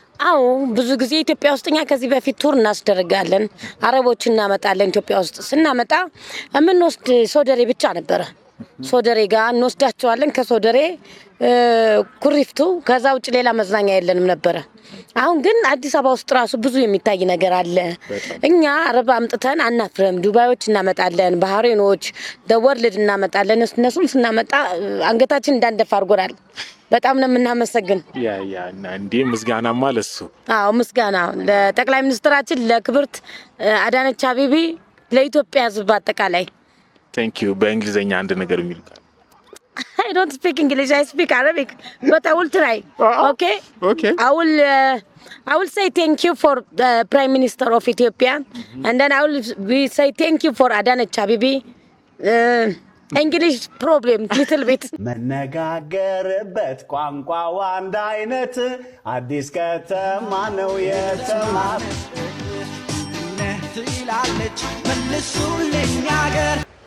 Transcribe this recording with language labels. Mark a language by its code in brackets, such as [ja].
[am] አዎ ብዙ ጊዜ ኢትዮጵያ ውስጥ እኛ ከዚህ በፊት ቱር እናስደርጋለን። አረቦች እናመጣለን። ኢትዮጵያ ውስጥ ስናመጣ የምንወስድ ሶደሬ ብቻ ነበረ። ሶደሬ ጋር እንወስዳቸዋለን። ከሶደሬ ኩሪፍቱ፣ ከዛ ውጭ ሌላ መዝናኛ የለንም ነበረ። አሁን ግን አዲስ አበባ ውስጥ ራሱ ብዙ የሚታይ ነገር አለ። እኛ አረብ አምጥተን አናፍረም። ዱባዮች እናመጣለን፣ ባህሬኖች፣ ደወርልድ እናመጣለን። እነሱን ስናመጣ አንገታችን እንዳንደፋ አድርጎናል። በጣም ነው የምናመሰግን። ያ እንዴ ምስጋናማ ለሱ። አዎ ምስጋና ለጠቅላይ ሚኒስትራችን ለክብርት አዳነች አቤቤ፣ ለኢትዮጵያ ሕዝብ በአጠቃላይ [en] Thank you። [am] በእንግሊዘኛ አንድ ነገር የሚል [en] I don't speak English, I speak Arabic, but I will try. Okay? Okay. I will say thank you for the Prime Minister of Ethiopia, and then I will say thank you for Adanech Abeebe. English problem little bit. [am] መነጋገርበት ቋንቋው አንድ አይነት አዲስ ከተማ ነው የተማር ትላለች መልሱልኝ አገር